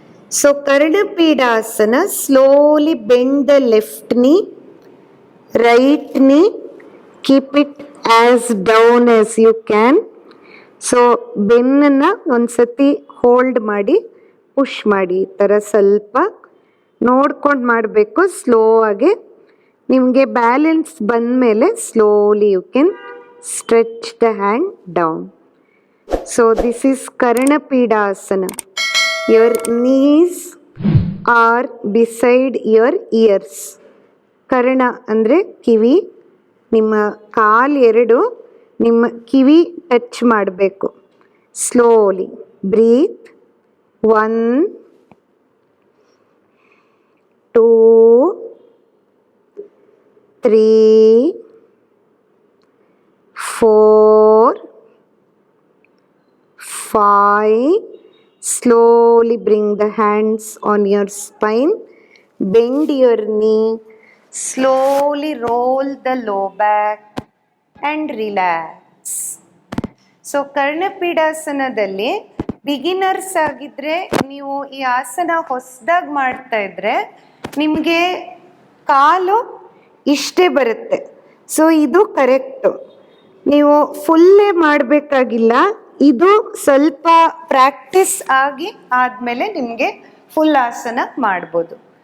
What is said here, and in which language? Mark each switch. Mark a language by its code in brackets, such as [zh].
[en] So Karnapidasana, slowly bend the left knee, right knee, keep it as down as you can. [kn] So ಬೆನ್ನನ್ನು ಒಂದ್ಸತಿ hold ಮಾಡಿ push ಮಾಡಿ, ಈ ಥರ ಸ್ವಲ್ಪ ನೋಡ್ಕೊಂಡು ಮಾಡಬೇಕು ಸ್ಲೋ ಆಗಿ. ನಿಮಗೆ ಬ್ಯಾಲೆನ್ಸ್ ಬಂದ ಮೇಲೆ [en] Slowly you can stretch the hand down. So this is Karnapidasana. Your knees are beside your ears. [kn] Karna ಅಂದರೆ ಕಿವಿ, ನಿಮ್ಮ ಕಾಲು ಎರಡು ನಿಮ್ಮ ಕಿವಿ ಟಚ್ ಮಾಡಬೇಕು. [en] Slowly breathe. 1 2 3 4 5. Slowly bring the hands on your spine. Bend your knee. Slowly roll the low back and relax. [kn] So ಕರ್ಣಪೀಡಾಸನದಲ್ಲಿ beginners ಆಗಿದ್ರೆ, ನೀವು ಈ ಆಸನ ಹೊಸದಾಗಿ ಮಾಡ್ತಾ ಇದ್ರೆ ನಿಮಗೆ ಕಾಲು ಇಷ್ಟೇ ಬರುತ್ತೆ. ಸೊ ಇದು ಕರೆಕ್ಟು. ನೀವು ಫುಲ್ಲೇ ಮಾಡಬೇಕಾಗಿಲ್ಲ, ಇದು ಸ್ವಲ್ಪ ಪ್ರಾಕ್ಟೀಸ್ ಆಗಿ ಆದಮೇಲೆ ನಿಮಗೆ ಫುಲ್ ಆಸನ ಮಾಡ್ಬೋದು.